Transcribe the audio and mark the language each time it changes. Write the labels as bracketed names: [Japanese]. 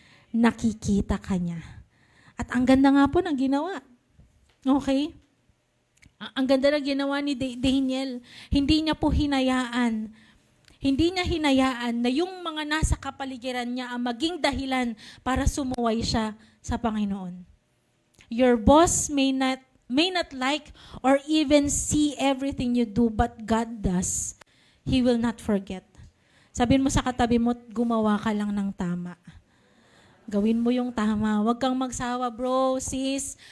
[Filipino] Nakikita ka niya. At ang ganda nga po ng ginawa. Okay? Ang ganda ng ginawa ni Daniel. Hindi niya po hinayaan. Hindi niya hinayaan na yung mga nasa kapaligiran niya ang maging dahilan para sumuway siya sa Panginoon. [English] Your boss may not like or even see everything you do, but God does. He will not forget. [Filipino] Sabihin mo sa katabi mo, gumawa ka lang ng tama. Gawin mo yung tama. Huwag kang magsawa, bro, sis.